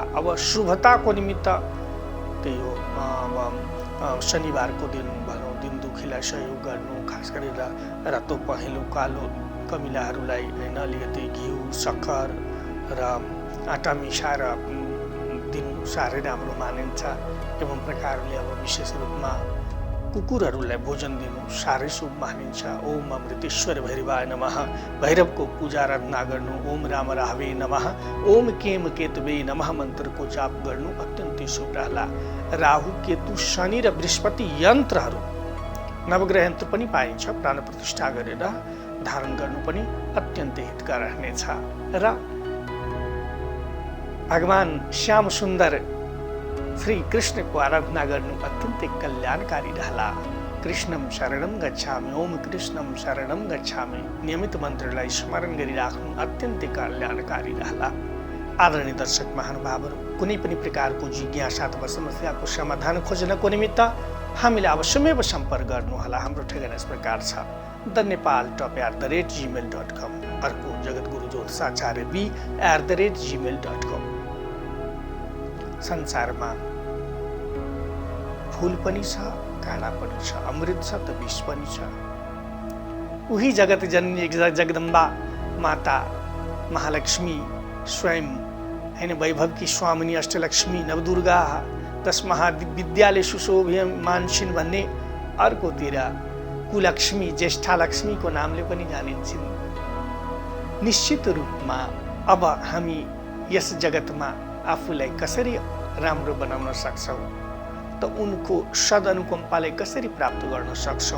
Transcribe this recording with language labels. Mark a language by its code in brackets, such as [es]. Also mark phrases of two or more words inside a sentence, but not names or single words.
[ne] अब शुभताको निमित्त त्यही हो, अब शनिबारको दिन भनौँ दिन दुखीलाई सहयोग गर्नु, खास गरेर रातो पहेँलो कालो कमिलाहरूलाई होइन अलिकति घिउ सक्खर र आँटा मिसाएर दिनु साह्रै राम्रो मानिन्छ। एवं प्रकारले अब विशेष रूपमा कुकुरहरूलाई भोजन दिनु साह्रै शुभ मानिन्छ। [sa] ओम अमृतेश्वर भैरवाय नमः [ne] भैरवको पूजा आराधना गर्नु, [sa] ओम राम राहवे नमः, ओम केम केतवे नमः [ne] मन्त्रको जाप गर्नु अत्यन्तै शुभ रहला। राहु केतु शनि र बृहस्पति यन्त्रहरू नवग्रह यन्त्र पनि पाइन्छ, प्राण प्रतिष्ठा गरेर धारण गर्नु पनि अत्यन्तै हितकर रहनेछ। र भगवान श्याम सुन्दर श्री कृष्णको आराधना गर्नु अत्यन्तै कल्याणकारी रहला। [sa] कृष्णम शरणम गच्छामि, ओम कृष्णम शरणम गच्छामि [ne] नियमित मन्त्रलाई स्मरण गरिराख्नु अत्यन्तै कल्याणकारी रहला। आदरणीय दर्शक महानुभावहरू, कुनै पनि प्रकारको जिज्ञासा अथवा समस्याको समाधान खोज्नको निमित्त हामीले अवश्यमेव सम्पर्क गर्नुहोला। हाम्रो ठेगाना यस प्रकार छ, dhanepal@gmail.com, अर्को जगद्गुरु ज्योतिषाचार्य b@gmail.com। संसारमा फूल पनि छ, काँडा पनि छ, अमृत छ त विष पनि छ। उही जगत जननी जगदम्बा माता महालक्ष्मी स्वयं हैन, [hi] वैभव की स्वामिनी [ne] अष्टलक्ष्मी नवदुर्गा 10 महाविद्यालय सुशोभ्यमानछिन् भन्ने अर्कोतिर कुलक्ष्मी ज्येष्ठा लक्ष्मीको नामले पनि जानिन्छन्। निश्चित रूपमा अब हामी यस जगतमा आफूलाई कसरी राम्रो बनाउन सक्छौँ त उनको सदअनुकम्पालाई कसरी प्राप्त गर्न सक्छौँ।